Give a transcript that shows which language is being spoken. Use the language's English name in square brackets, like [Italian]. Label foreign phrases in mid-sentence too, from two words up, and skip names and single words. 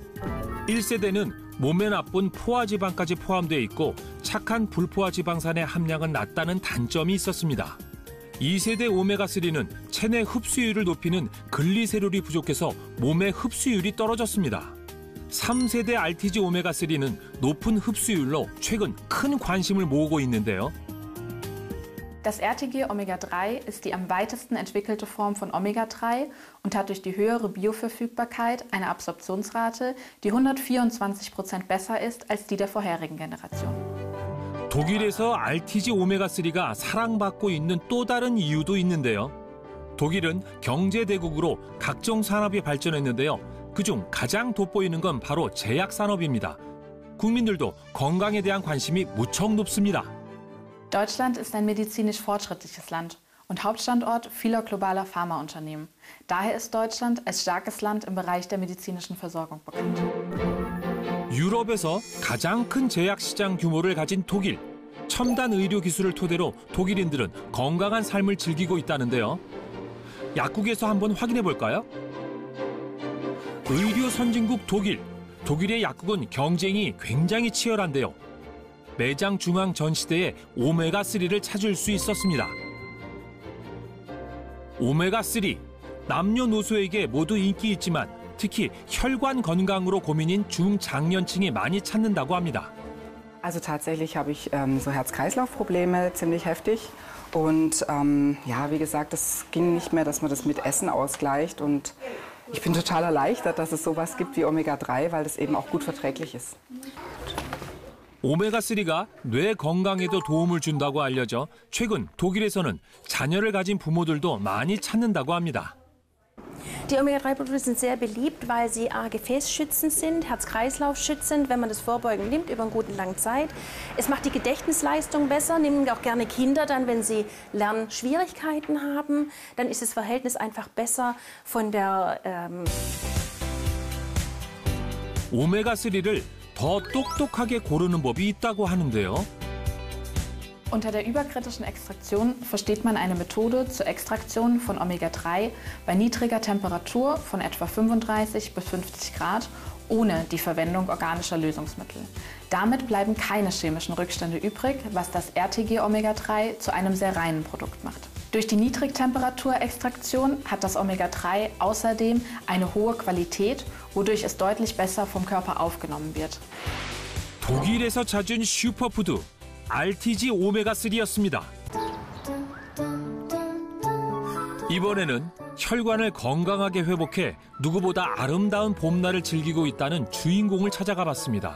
[Korean] 1세대는 몸에 나쁜 포화지방까지 포함되어 있고 착한 불포화지방산의 함량은 낮다는 단점이 있었습니다. 2세대 오메가3는 체내 흡수율을 높이는 글리세롤이 부족해서 몸의 흡수율이 떨어졌습니다. 3세대 RTG 오메가3는 높은 흡수율로 최근 큰 관심을 모으고 있는데요. [German] Das RTG Omega-3 ist die am weitesten entwickelte Form von Omega-3 und hat durch die höhere Bioverfügbarkeit eine Absorptionsrate, die 124% besser ist als die der vorherigen Generation. [Korean] 독일에서 RTG 오메가3가 사랑받고 있는 또 다른 이유도 있는데요. 독일은 경제대국으로 각종 산업이 발전했는데요. 그중 가장 돋보이는 건 바로 제약산업입니다. 국민들도 건강에 대한 관심이 무척 높습니다. [German] Deutschland ist ein medizinisch fortschrittliches Land und Hauptstandort vieler globaler Pharmaunternehmen. Daher ist Deutschland als starkes Land im Bereich der medizinischen Versorgung bekannt. [Korean] 유럽에서 가장 큰 제약시장 규모를 가진 독일. 첨단 의료 기술을 토대로 독일인들은 건강한 삶을 즐기고 있다는데요. 약국에서 한번 확인해 볼까요? 의료 선진국 독일. 독일의 약국은 경쟁이 굉장히 치열한데요. 매장 중앙 전시대에 오메가3를 찾을 수 있었습니다. 오메가3, 남녀노소에게 모두 인기 있지만 특히 혈관 건강으로 고민인 중장년층이 많이 찾는다고 합니다. [German] Also tatsächlich habe ich so Herz-Kreislauf-Probleme ziemlich heftig und ja, wie gesagt, das ging nicht mehr, dass man das mit Essen ausgleicht und ich bin total erleichtert, dass es sowas gibt wie Omega-3, weil das eben auch gut verträglich ist. [Korean] 오메가3가 뇌 건강에도 도움을 준다고 알려져 최근 독일에서는 자녀를 가진 부모들도 많이 찾는다고 합니다. [German] Die Omega-3-Produkte sind sehr beliebt, weil sie gefäßschützend sind, Herz-Kreislauf-schützend, wenn man das vorbeugend nimmt über eine gute lange Zeit. Es macht die Gedächtnisleistung besser, nehmen auch gerne Kinder dann, wenn sie Lernschwierigkeiten haben, dann ist das Verhältnis einfach besser von der... [Korean] 오메가3를 더 똑똑하게 고르는 법이 있다고 하는데요. [German] Unter der überkritischen Extraktion versteht man eine Methode zur Extraktion von Omega-3 bei niedriger Temperatur von etwa 35 bis 50 Grad ohne die Verwendung organischer Lösungsmittel. Damit bleiben keine chemischen Rückstände übrig, was das RTG Omega-3 zu einem sehr reinen Produkt macht. Durch die Niedrigtemperaturextraktion hat das Omega-3 außerdem eine hohe Qualität, wodurch es deutlich besser vom Körper aufgenommen wird. [Korean] 독일에서 찾은 슈퍼푸드 RTG 오메가3였습니다. 이번에는 혈관을 건강하게 회복해 누구보다 아름다운 봄날을 즐기고 있다는 주인공을 찾아가 봤습니다.